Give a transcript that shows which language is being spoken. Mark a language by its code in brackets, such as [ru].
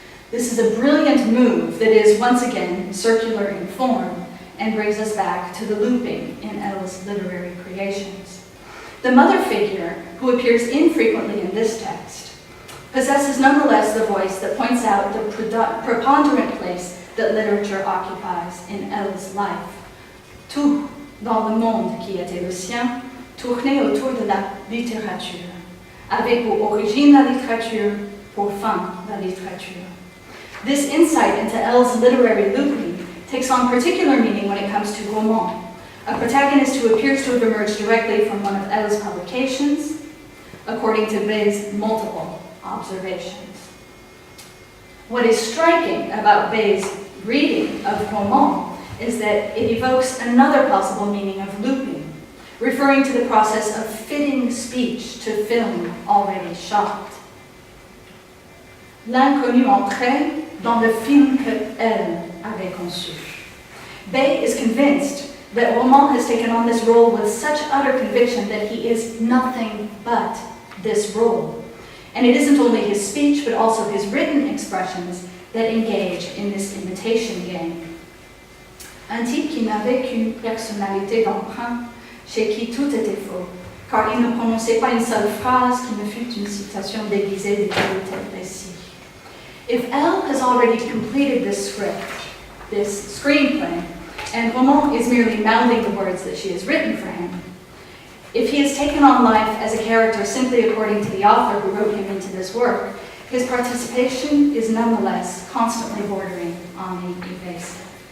[en] This is a brilliant move that is, once again, circular in form and brings us back to the looping in L's literary creations. The mother figure, who appears infrequently in this text, possesses nonetheless the voice that points out the preponderant place that literature occupies in L's life. [fr] Tout dans le monde qui était le sien tournait autour de la littérature, avec pour origine la littérature, pour fin la littérature. [en] This insight into L's literary looping takes on particular meaning when it comes to Roman, a protagonist who appears to have emerged directly from one of L's publications, according to Bay's multiple observations. What is striking about Bay's reading of Roman is that it evokes another possible meaning of looping, referring to the process of fitting speech to film already shot. [fr] L'inconnu entrait dans le film que elle avait conçu. [en] Bay is convinced that Roman has taken on this role with such utter conviction that he is nothing but this role. And it isn't only his speech, but also his written expressions that engage in this imitation game. [fr] Un type qui n'avait qu'une personnalité d'emprunt, chez qui tout était faux, car il ne prononçait pas une seule phrase qui ne fût une citation déguisée de tel ou tel récit. [en] If Elle has already completed this script, this screenplay, and Roman is merely mouthing the words that she has written for him, if he has taken on life as a character simply according to the author who wrote him into this work, his participation is nonetheless constantly bordering on the evasive.